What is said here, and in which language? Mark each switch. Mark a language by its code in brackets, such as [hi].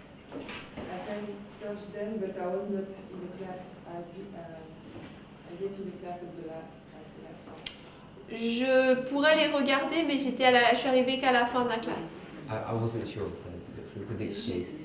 [en] I can search them, but I was not in the class. I get in the class at the last hour. [fr] Je pourrais les regarder, mais je suis arrivée qu'à la fin de la classe. [en] I wasn't sure, so it's a good excuse.